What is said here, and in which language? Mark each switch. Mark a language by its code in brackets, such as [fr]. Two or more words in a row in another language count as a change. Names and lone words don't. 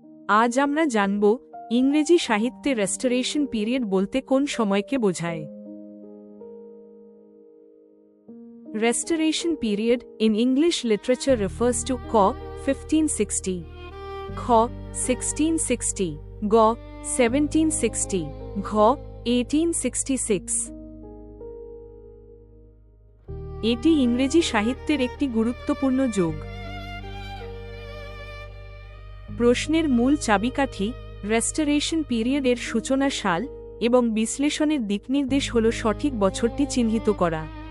[bn] আজ আমরা জানব ইংরেজি সাহিত্যে রেস্টোরেশন পিরিয়ড বলতে কোন সময়কে বোঝায়। [en] Restoration period in English literature refers to ক. [bn] 1560, খ. 1660, গ. 1760, ঘ. 1866। এটি ইংরেজি সাহিত্যের একটি গুরুত্বপূর্ণ যুগ। প্রশ্নের মূল চাবিকাঠি রেস্টোরেশন পিরিয়ডের সূচনা সাল এবং বিশ্লেষণের দিকনির্দেশ হল সঠিক বছরটি চিহ্নিত করা।